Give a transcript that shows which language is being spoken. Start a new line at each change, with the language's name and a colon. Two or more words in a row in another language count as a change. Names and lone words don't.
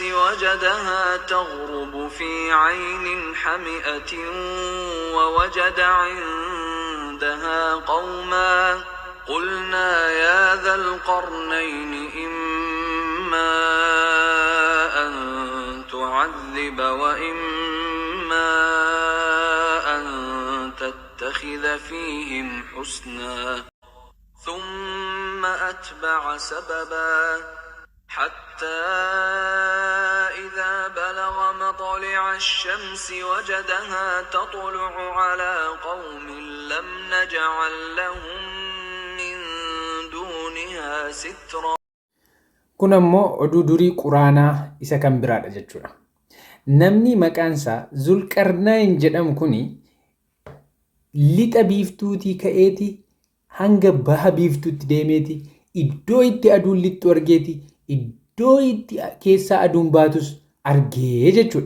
Arabic: وجدها تغرب في عين حمئة ووجد عندها قوما قلنا يا ذا القرنين إما أن تعذب وإما أن تتخذ فيهم حسنا ثم أتبع سببا حتى إذا بلغ مطلع الشمس وجدها تطلع على قوم لم نجعل لهم من دونها سترا.
Oromo: Kun ammoo oduu durii quraanaa isa kan biraadha jechuudha. Namni maqaan isaa Zulqarnayn jedhamu kuni lixa biiftuutii ka'eeti hanga baha biiftuutti deemeeti iddoo itti aduun lixxu argeeti iddoo itti keessaa aduun baatus argee jechuudha.